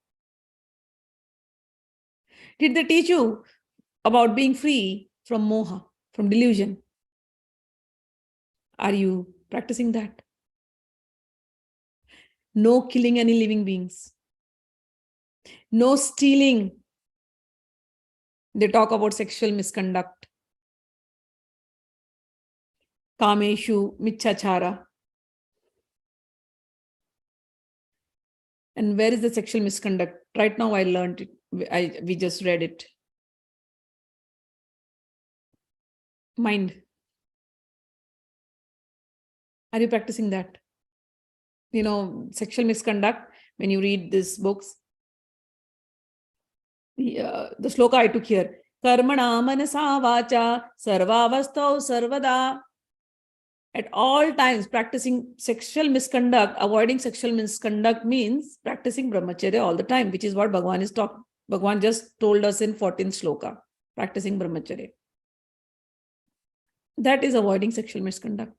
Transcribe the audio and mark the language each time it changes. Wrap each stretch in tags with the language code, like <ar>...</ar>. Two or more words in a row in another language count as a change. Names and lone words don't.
<en>Did they teach you about being free from moha, from delusion? Are you practicing that? No killing any living beings. No stealing. They talk about sexual misconduct.</en> <sa>Kameshu michachara.</sa> <en>And where is the sexual misconduct? Right now I learned it. We just read it. Mind. Are you practicing that? You know, sexual misconduct, when you read these books, the shloka I took here,</en> <sa>karmana manasa vacha sarvavastau sarvada.</sa> <en>At all times, practicing sexual misconduct, avoiding sexual misconduct means practicing brahmacharya all the time, which is what Bhagavan just told us in 14th shloka, practicing brahmacharya. That is avoiding sexual misconduct.</en>